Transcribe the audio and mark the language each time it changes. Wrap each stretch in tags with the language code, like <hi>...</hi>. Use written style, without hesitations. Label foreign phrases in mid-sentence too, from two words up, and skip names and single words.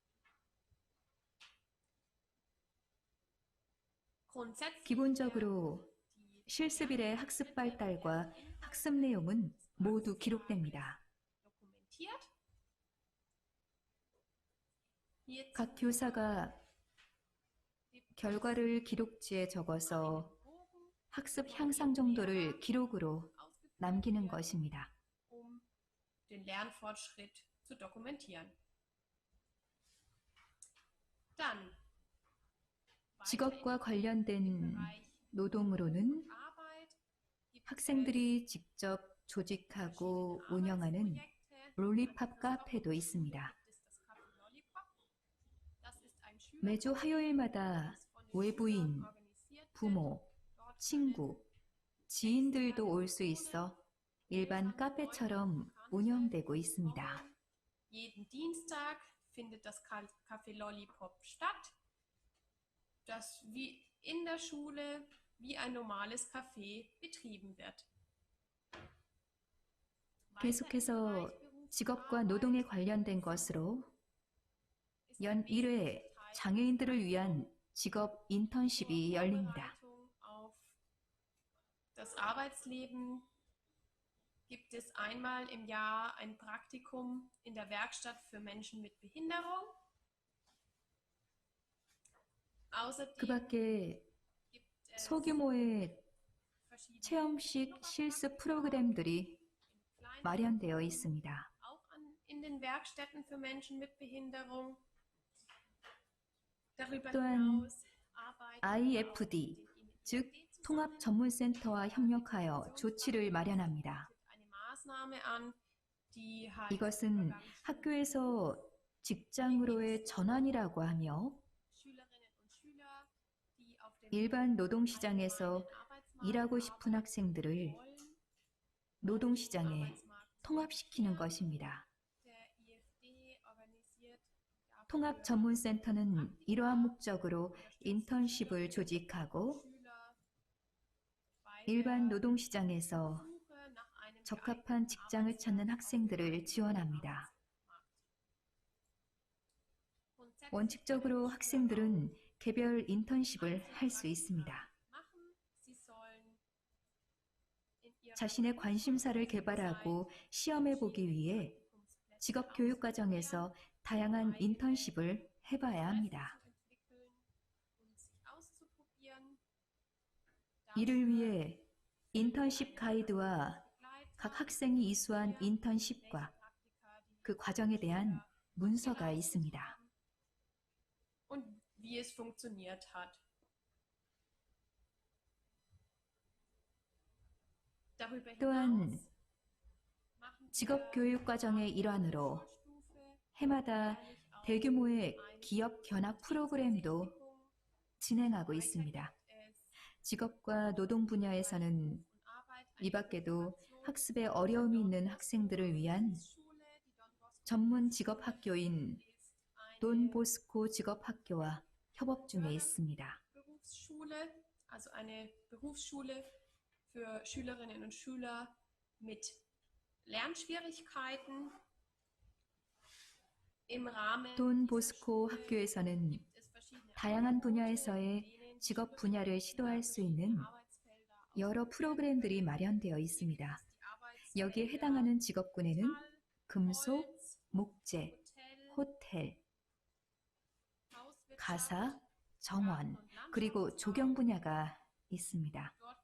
<ko>기본적으로 실습일의 학습 발달과 학습 내용은 모두 기록됩니다. 각 교사가 결과를 기록지에 적어서 학습 향상 정도를 기록으로 남기는 것입니다.</ko> <de>den Lernfortschritt zu dokumentieren.</de> <ko>직업과 관련된 노동으로는 학생들이 직접 조직하고 운영하는 롤리팝 카페도 있습니다. 매주 화요일마다 외부인, 부모, 친구, 지인들도 올 수 있어 일반 카페처럼 운영되고 있습니다.</ko> <de>Jeden Dienstag findet das Café Lollipop statt, das wie in der Schule wie ein normales Café betrieben wird.</de> <ko>계속해서 직업과 노동에 관련된 것으로 연 1회 장애인들을 위한 직업 인턴십이 열립니다.</ko> <de>Auf das Arbeitsleben gibt es einmal im Jahr ein Praktikum in der Werkstatt für Menschen mit Behinderung.</de> <ko>그</ko> <de>Außerdem</de> <ko>밖에</ko> <de>gibt es</de> <ko>소규모의</ko> <de>verschiedene</de> <ko>체험식 실습 프로그램들이 마련되어 있습니다.</ko> <de>auch in den Werkstätten für Menschen mit Behinderung. Darüber</de> <ko>또한</ko> <de>hinaus arbeiten IFD,</de> <ko>즉 통합전문센터와 협력하여 조치를 마련합니다.</ko> <de>eine Maßnahme an, die heißt</de> <ko>이것은 학교에서 직장으로의 전환이라고 하며</ko> <de>Schülerinnen und Schüler, die auf dem</de> <ko>일반 노동시장에서</ko> <de>Arbeitsmarkt</de> <ko>일하고 싶은 학생들을</ko> <de>wollen,</de> <ko>노동시장에</ko> <de>Arbeitsmarkt</de> <ko>통합시키는 것입니다.</ko> <de>der IFD organisiert</de> <ko>통합전문센터는 이러한 목적으로 인턴십을 조직하고</ko> <de>Schüler bei</de> <ko>일반 노동시장에서</ko> <de>Suche nach einem</de> <ko>적합한 직장을 찾는 학생들을 지원합니다. 원칙적으로 학생들은 개별 인턴십을 할 수 있습니다. 자신의 관심사를 개발하고 시험해 보기 위해 직업교육과정에서 다양한 인턴십을 해봐야 합니다. 이를 위해 인턴십 가이드와 각 학생이 이수한 인턴십과 그 과정에 대한 문서가 있습니다.</ko> <de>und wie es funktioniert hat. Darüber</de> <ko>또한</ko> <de>hinaus machen wir</de> <ko>직업교육과정의 일환으로</ko> <de>Vorstufe</de> <ko>해마다 대규모의 기업 견학 프로그램도 진행하고 있습니다. 직업과 노동 분야에서는 이 밖에도 학습에 어려움이 있는 학생들을 위한 전문 직업학교인 돈 보스코 직업학교와 협업 중에 있습니다.</ko> <de>Berufsschule, also eine Berufsschule für Schülerinnen und Schüler mit Lernschwierigkeiten. Im Rahmen</de> <ko>돈 보스코 학교에서는</ko> <de>gibt es verschiedene</de> <ko>다양한 분야에서의 직업 분야를 시도할 수 있는 여러 프로그램들이 마련되어 있습니다. 여기에 해당하는 직업군에는 금속, 목재, 호텔, 가사, 정원, 그리고 조경 분야가 있습니다.</ko>